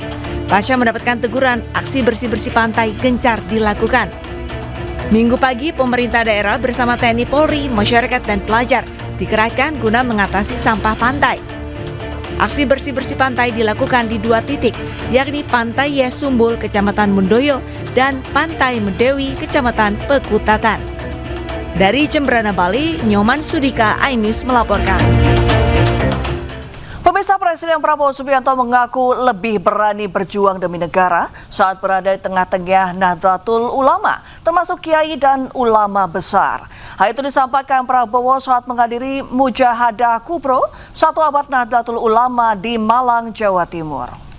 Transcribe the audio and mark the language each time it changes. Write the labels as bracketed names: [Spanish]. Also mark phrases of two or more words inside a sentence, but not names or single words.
[Indonesian] Pasca mendapatkan teguran, aksi bersih-bersih pantai gencar dilakukan. Minggu pagi, pemerintah daerah bersama TNI Polri, masyarakat, dan pelajar dikerahkan guna mengatasi sampah pantai. Aksi bersih-bersih pantai dilakukan di 2 titik, yakni Pantai Yeh Sumbul, Kecamatan Mendoyo, dan Pantai Medewi, Kecamatan Pekutatan. Dari Jemberana, Bali, Nyoman Sudika, iNews melaporkan. Pemirsa, Presiden Prabowo Subianto mengaku lebih berani berjuang demi negara saat berada di tengah-tengah Nahdlatul Ulama, termasuk kiai dan ulama besar. Hal itu disampaikan Prabowo saat menghadiri Mujahadah Kubro 1 abad Nahdlatul Ulama di Malang, Jawa Timur.